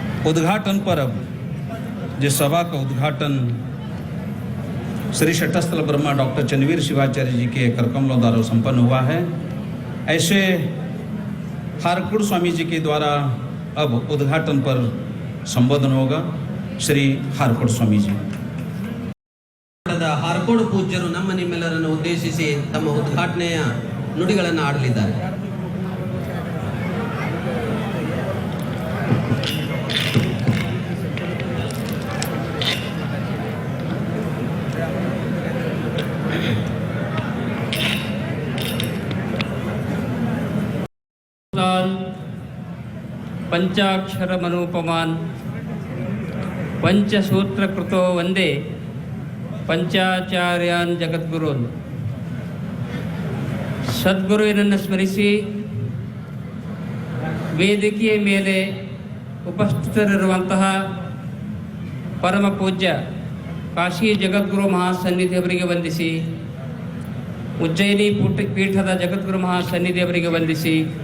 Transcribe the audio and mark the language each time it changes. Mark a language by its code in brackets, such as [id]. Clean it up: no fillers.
[hi] उद्घाटन पर अब जिस सभा का उद्घाटन श्री शटस्थल ब्रह्मा डॉक्टर चंद्रवीर शिवाचार्य जी के करकमलों द्वारा संपन्न हुआ है, ऐसे हारकुड़ स्वामी जी के द्वारा अब उद्घाटन पर संबोधन होगा। श्री हारकुड़ स्वामी जी। [kn] ಹಾರ್ಕೋಡ್ ಪೂಜ್ಯರು ನಮ್ಮ ನಿಮ್ಮೆಲ್ಲರನ್ನು ಉದ್ದೇಶಿಸಿ ತಮ್ಮ ಉದ್ಘಾಟನೆಯ ನುಡಿಗಳನ್ನು ಆಡಲಿದ್ದಾರೆ. [sa] पंचाक्षर मनोपमान पंचसूत्र कृतो वंदे पंचाचार्याನ್ ಜಗದ್ಗುರುನ್. [kn] ಸದ್ಗುರುವಿನನ್ನು ಸ್ಮರಿಸಿ ವೇದಿಕೆಯ ಮೇಲೆ ಉಪಸ್ಥಿತರಿರುವಂತಹ ಪರಮ ಪೂಜ್ಯ ಕಾಶಿ ಜಗದ್ಗುರು ಮಹಾಸನ್ನಿಧಿಯವರಿಗೆ ವಂದಿಸಿ, ಉಜ್ಜಯಿನಿ ಪೀಠದ ಜಗದ್ಗುರು ಮಹಾಸನ್ನಿಧಿಯವರಿಗೆ ವಂದಿಸಿ,